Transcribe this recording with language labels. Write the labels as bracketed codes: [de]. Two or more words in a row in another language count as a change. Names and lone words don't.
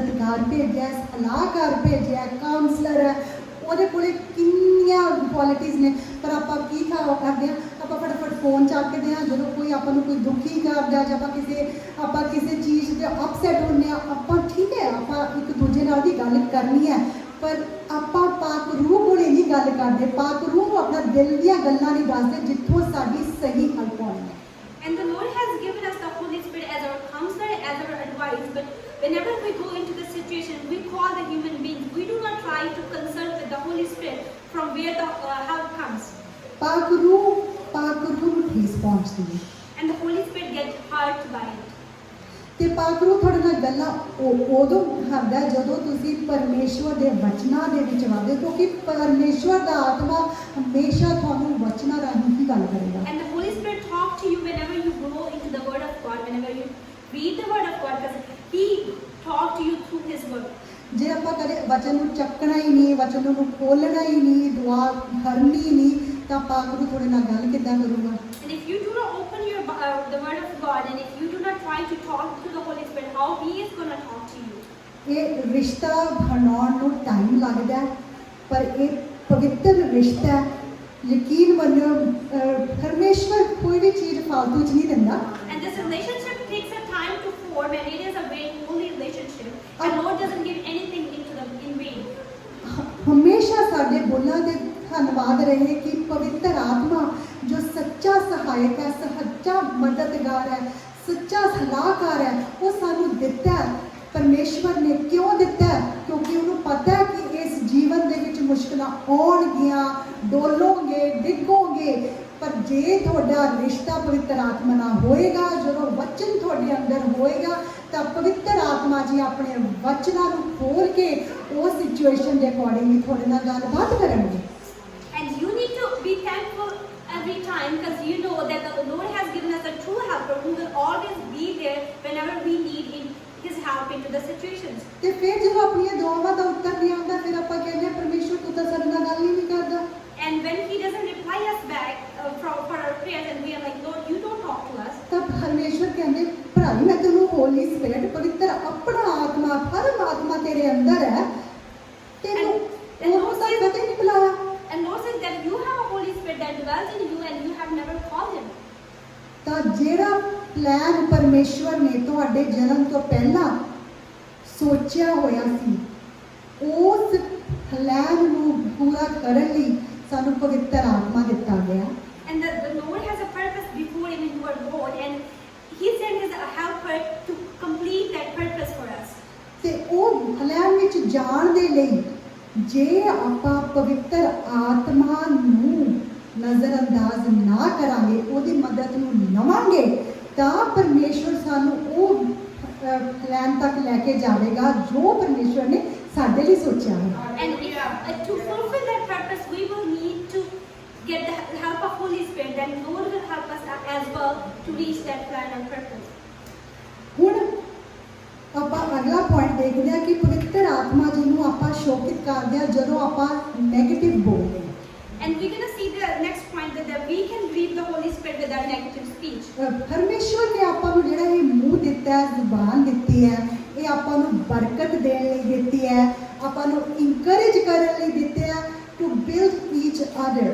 [pa] ਰਿਸ਼ਤੇਦਾਰ ਭੇਜਿਆ, ਸਲਾਹਕਾਰ ਭੇਜਿਆ, ਕਾਉਂਸਲਰ ਹੈ, ਉਹਦੇ ਕੋਲੇ ਕਿੰਨੀਆਂ ਕੁਆਲਿਟੀਜ਼ ਨੇ, ਪਰ ਆਪਾਂ ਕੀ ਕਰਦੇ ਹਾਂ, ਆਪਾਂ ਫਟਾਫਟ ਫੋਨ ਚੱਕਦੇ ਹਾਂ ਜਦੋਂ ਕੋਈ ਆਪਾਂ ਨੂੰ ਕੋਈ ਦੁਖੀ ਕਰਦਾ ਜਾਂ ਆਪਾਂ ਕਿਸੇ ਚੀਜ਼ 'ਤੇ ਅਪਸੈਟ ਹੁੰਦੇ ਹਾਂ, ਆਪਾਂ ਠੀਕ ਹੈ ਆਪਾਂ ਇੱਕ ਦੂਜੇ ਨਾਲ ਦੀ ਗੱਲ ਕਰਨੀ ਹੈ, ਪਰ ਆਪਾਂ ਪਾਕ ਰੂਹ ਕੋਲੇ ਨਹੀਂ ਗੱਲ ਕਰਦੇ, ਪਾਕ ਰੂਹ ਨੂੰ ਆਪਣਾ ਦਿਲ ਦੀਆਂ ਗੱਲਾਂ ਨਹੀਂ ਦੱਸਦੇ ਜਿੱਥੋਂ ਸਾਡੀ ਸਹੀ ਹੱਲ ਪਾਉਣੀ ਹੈ। [en] And the Lord has given us the Holy Spirit as our counselor, as our advice. But whenever we go into the situation, we call the human beings. We do not try to consult with the Holy Spirit from where the help comes. [pa] ਪਾਕ ਰੂਹ ਨੂੰ ਠੇਸ ਪਹੁੰਚਦੀ ਹੈ [en] And the Holy Spirit gets hurt by it. [pa] ਤੇ ਪਾਕ ਰੂਹ ਤੁਹਾਡੇ ਨਾਲ ਗੱਲਾਂ ਉਦੋਂ ਕਰਦਾ ਜਦੋਂ ਤੁਸੀਂ ਪਰਮੇਸ਼ਵਰ ਦੇ ਵਚਨਾਂ ਦੇ ਵਿੱਚ ਵਧਦੇ, ਕਿਉਂਕਿ ਪਰਮੇਸ਼ਵਰ ਦਾ ਆਤਮਾ ਹਮੇਸ਼ਾ ਤੁਹਾਨੂੰ ਵਚਨਾਂ ਰਾਹੀਂ ਹੀ ਗੱਲ ਕਰੇਗਾ। [en] And the Holy Spirit talks to you whenever you grow into the Word of God, whenever you read the Word of God, because He talks to you through His Word. [pa] ਜੇ ਆਪਾਂ ਕਦੇ ਵਚਨ ਨੂੰ ਚੱਕਣਾ ਹੀ ਨਹੀਂ, ਵਚਨ ਨੂੰ ਖੋਲ੍ਹਣਾ ਹੀ ਨਹੀਂ, ਦੁਆ ਕਰਨੀ ਨਹੀਂ, ਤਾਂ ਪਾਕ ਰੂਹ ਤੁਹਾਡੇ ਨਾਲ ਗੱਲ ਕਿੱਦਾਂ ਕਰੂਗਾ? [en] And if you do not open the Word of God, and if you do not try to talk to the Holy Spirit, how He is going to talk to you? [pa] ਇਹ ਰਿਸ਼ਤਾ ਬਣਾਉਣ ਨੂੰ ਟਾਈਮ ਲੱਗਦਾ ਹੈ, ਪਰ ਇਹ ਪਵਿੱਤਰ ਰਿਸ਼ਤਾ ਹੈ। ਯਕੀਨ ਮੰਨੋ ਪਰਮੇਸ਼ਵਰ ਕੋਈ ਵੀ ਚੀਜ਼ ਫਾਲਤੂ 'ਚ ਨਹੀਂ ਦਿੰਦਾ। [en] And this relationship takes a time to form, and it is a very holy relationship. And Lord doesn't give anything in vain. [pa] ਹਮੇਸ਼ਾ ਸਾਡੇ ਬੋਲਾਂ ਦੇ ਧੰਨਵਾਦ ਰਹੇ ਕਿ ਪਵਿੱਤਰ ਆਤਮਾ ਜੋ ਸੱਚਾ ਸਹਾਇਕ ਹੈ, ਸੱਚਾ ਮਦਦਗਾਰ ਹੈ, ਸੱਚਾ ਸਲਾਹਕਾਰ ਹੈ, ਉਹ ਸਾਨੂੰ ਦਿੱਤਾ ਹੈ। ਪਰਮੇਸ਼ਵਰ ਨੇ ਕਿਉਂ ਦਿੱਤਾ? ਕਿਉਂਕਿ ਉਹਨੂੰ ਪਤਾ ਹੈ ਕਿ ਇਸ ਜੀਵਨ ਦੇ ਵਿੱਚ ਮੁਸ਼ਕਲਾਂ ਆਉਣਗੀਆਂ, ਡੋਲੋਗੇ, ਡਿੱਗੋਗੇ, ਪਰ ਜੇ ਤੁਹਾਡਾ ਰਿਸ਼ਤਾ ਪਵਿੱਤਰ ਆਤਮਾ ਨਾਲ ਹੋਏਗਾ, ਜਦੋਂ ਵਚਨ ਤੁਹਾਡੇ ਅੰਦਰ ਹੋਏਗਾ, ਤਾਂ ਪਵਿੱਤਰ ਆਤਮਾ ਜੀ ਆਪਣੇ ਵਚਨਾਂ ਨੂੰ ਖੋਲ ਕੇ ਉਸ ਸਿਚੁਏਸ਼ਨ ਦੇ ਅਕੋਰਡਿੰਗ ਤੁਹਾਡੇ ਨਾਲ ਗੱਲਬਾਤ ਕਰਨਗੇ। [en] And you need to be thankful every time, because you know that the Lord has given us a true helper who will always be there whenever we need His help into the situations. [pa] ਤੇ ਫਿਰ ਜਦੋਂ ਆਪਣੀਆਂ ਦੁਆਵਾਂ ਦਾ ਉੱਤਰ ਨਹੀਂ ਆਉਂਦਾ, ਫਿਰ ਆਪਾਂ ਕਹਿੰਦੇ ਹਾਂ ਪਰਮੇਸ਼ਵਰ ਤੂੰ ਤਾਂ ਸਾਡੇ ਨਾਲ ਗੱਲ ਹੀ ਨਹੀਂ ਕਰਦਾ। [en] And when He doesn't reply us back for our prayers, and we are like, Lord, you don't talk to us. [pa] ਤਾਂ ਪਰਮੇਸ਼ਵਰ ਕਹਿੰਦੇ ਭਰਾਈ ਮੈਂ ਤੈਨੂੰ ਹੋਲੀ ਸਪਿਰਿਟ ਪਵਿੱਤਰ ਆਪਣਾ ਆਤਮਾ ਪਰਮਾਤਮਾ ਤੇਰੇ ਅੰਦਰ ਹੈ, ਤੈਨੂੰ ਉਹ ਤਾਂ ਕਦੇ ਨਹੀਂ ਬੁਲਾਇਆ। [en] And Lord says that you have a Holy Spirit that dwells in you, and you have never called Him. [pa] ਤਾਂ ਜਿਹੜਾ ਪਲਾਨ ਪਰਮੇਸ਼ਵਰ ਨੇ ਤੁਹਾਡੇ ਜਨਮ ਤੋਂ ਪਹਿਲਾਂ ਸੋਚਿਆ ਹੋਇਆ ਸੀ, ਉਸ ਪਲਾਨ ਨੂੰ ਪੂਰਾ ਕਰਨ ਲਈ ਸਾਨੂੰ ਪਵਿੱਤਰ ਆਤਮਾ ਦਿੱਤਾ ਗਿਆ। [en] And the Lord has a purpose before even you were born, and He sent His helper to complete that purpose for us. [pa] ਤੇ ਉਹ ਪਲਾਨ ਵਿੱਚ ਜਾਣ ਦੇ ਲਈ ਜੇ ਆਪਾਂ ਪਵਿੱਤਰ ਆਤਮਾ ਨੂੰ ਨਜ਼ਰਅੰਦਾਜ਼ ਨਾ ਕਰਾਂਗੇ, ਉਹਦੀ ਮਦਦ ਨੂੰ ਲਵਾਂਗੇ, ਤਾਂ ਪਰਮੇਸ਼ਵਰ ਸਾਨੂੰ ਉਹ ਪਲਾਨ ਤੱਕ ਲੈ ਕੇ ਜਾਵੇਗਾ ਜੋ ਪਰਮੇਸ਼ਵਰ ਨੇ ਸਾਡੇ ਲਈ ਸੋਚਿਆ ਹੈ। [en] And to fulfill that purpose, we will need to get the help of Holy Spirit. Then Lord will help us as well to reach that plan and purpose. [pa] ਹੁਣ ਆਪਾਂ ਅਗਲਾ ਪੁਆਇੰਟ ਦੇਖਦੇ ਹਾਂ ਕਿ ਪਵਿੱਤਰ ਆਤਮਾ ਜੀ ਨੂੰ ਆਪਾਂ ਸ਼ੋਕਿਤ ਕਰਦੇ ਹਾਂ ਜਦੋਂ ਆਪਾਂ ਨੈਗੇਟਿਵ ਬੋਲਦੇ ਹਾਂ। [en] And we're going to see the next point that we can grieve the Holy Spirit with our negative speech. [pa] ਪਰਮੇਸ਼ਵਰ ਨੇ ਆਪਾਂ ਨੂੰ ਜਿਹੜਾ ਇਹ ਮੂੰਹ ਦਿੱਤਾ ਹੈ, ਜ਼ੁਬਾਨ ਦਿੱਤੀ ਹੈ, ਇਹ ਆਪਾਂ ਨੂੰ ਬਰਕਤ ਦੇਣ ਲਈ ਦਿੱਤੀ ਹੈ, ਆਪਾਂ ਨੂੰ ਇਨਕਰੇਜ ਕਰਨ ਲਈ ਦਿੱਤੇ ਹੈ, [en] to build each other.